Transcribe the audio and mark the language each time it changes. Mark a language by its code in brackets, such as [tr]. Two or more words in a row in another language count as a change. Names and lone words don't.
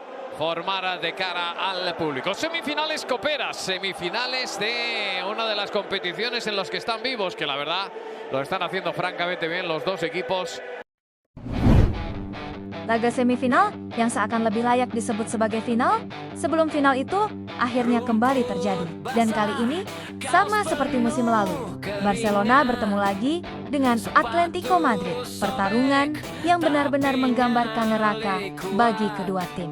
[es] formar de cara al público. Semifinales coperas, semifinales de una de las competiciones en las que están vivos, que la verdad lo están haciendo francamente bien los dos equipos. [id] Laga semifinal yang seakan lebih layak disebut sebagai final, sebelum final itu akhirnya kembali terjadi. Dan kali ini, sama seperti musim lalu, Barcelona bertemu lagi dengan Atletico Madrid. Pertarungan yang benar-benar menggambarkan neraka bagi kedua tim.